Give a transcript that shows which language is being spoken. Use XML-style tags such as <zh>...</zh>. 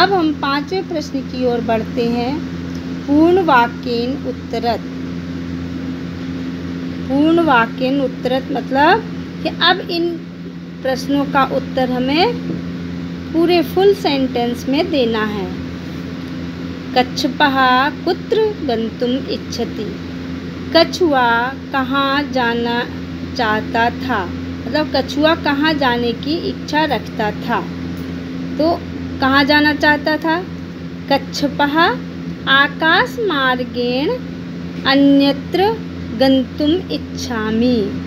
<hi>अब हम 5वें प्रश्न की ओर बढ़ते हैं।</hi> <sa>पूर्ण वाक्येन उत्तरत। पूर्ण वाक्येन उत्तरत</sa> <hi>मतलब कि अब इन प्रश्नों का उत्तर हमें पूरे फुल सेंटेंस में देना है।</hi> <sa>कच्छपः कुत्र गन्तुम् इच्छति।</sa> <hi>कछुआ कहाँ जाना चाहता था, मतलब कछुआ कहाँ जाने की इच्छा रखता था। तो कहाँ जाना चाहता था?</hi> <sa>कच्छपः आकाशमार्गेण अन्यत्र गन्तुम् इच्छामि।</sa>